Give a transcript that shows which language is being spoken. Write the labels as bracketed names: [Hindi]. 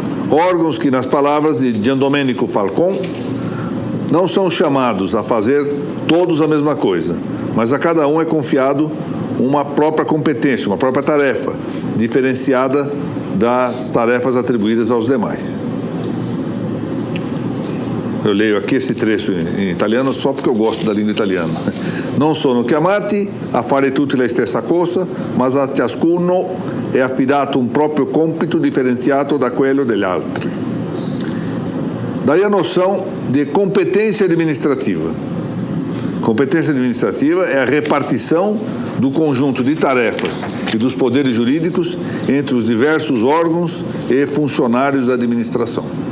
[Portuguese] Órgãos que, nas palavras de Giandomenico Falcon, não são chamados a fazer todos a mesma coisa, mas a cada um é confiado uma própria competência, uma própria tarefa, diferenciada das tarefas atribuídas aos demais. Eu leio aqui esse trecho em italiano só porque eu gosto da língua italiana. [Italian] Non sono chiamati a fare tutte le stessa cosa, ma a ciascuno è affidato un proprio compito differenziato da quello degli altri. [Portuguese] Daí a noção de competência administrativa. Competência administrativa é a repartição do conjunto de tarefas e dos poderes jurídicos entre os diversos órgãos e funcionários da administração.